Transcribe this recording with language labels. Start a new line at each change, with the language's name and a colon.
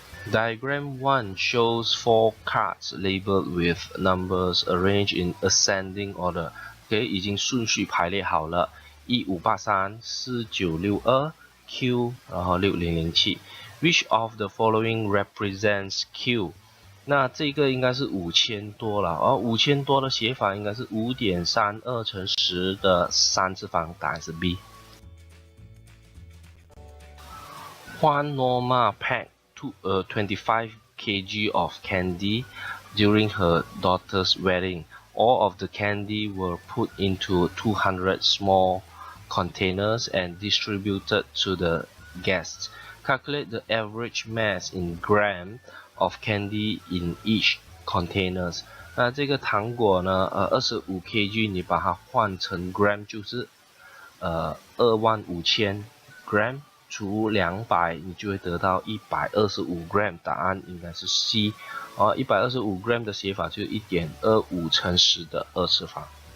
English: Diagram 1 shows 4 cards labeled with numbers arranged in ascending order。
Chinese: OK， 已经顺序排列好了，1583、4962、Q， 然后6007。
English: Which of the following represents Q？
Chinese: 那这个应该是5000多了，而5000多的写法应该是 5.32 乘10的3次方，答案是 B。
English: Juan Norma packed 25 kg of candy during her daughter's wedding. All of the candy were put into 200 small containers and distributed to the guests. Calculate the average mass in gram of candy in each containers.
Chinese: 那这个糖果呢，25 kg 你把它换成 gram 就是25000 gram。除200，你就会得到125 gram， 答案应该是 C。 125 gram 的写法就是 1.25 乘10的2次方。